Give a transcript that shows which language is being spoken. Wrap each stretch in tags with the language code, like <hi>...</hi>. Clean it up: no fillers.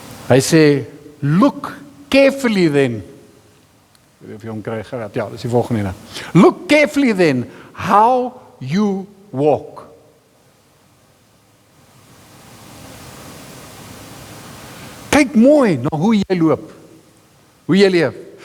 <af>Hy sê,</af> <en>look carefully then.</en> <af>Of jy hom kry geraad, ja, dis die volgende ene.</af> <en>Look carefully then how you walk.</en> <af>Kyk mooi na hoe jy loop, hoe jy leef.</af>